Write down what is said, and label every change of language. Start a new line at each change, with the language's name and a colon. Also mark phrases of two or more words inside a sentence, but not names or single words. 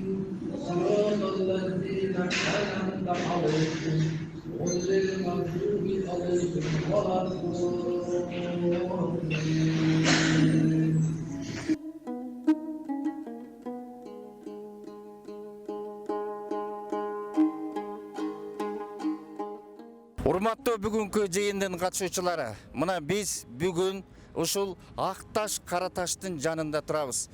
Arabic: صراط الذين أنعمت عليهم غير المغضوب عليهم ولا الضالين.
Kyrgyz: Урматтуу бүгүнкү жыйындын катышуучулары, мына биз бүгүн ушул ак таш, кара таштын жанында турабыз.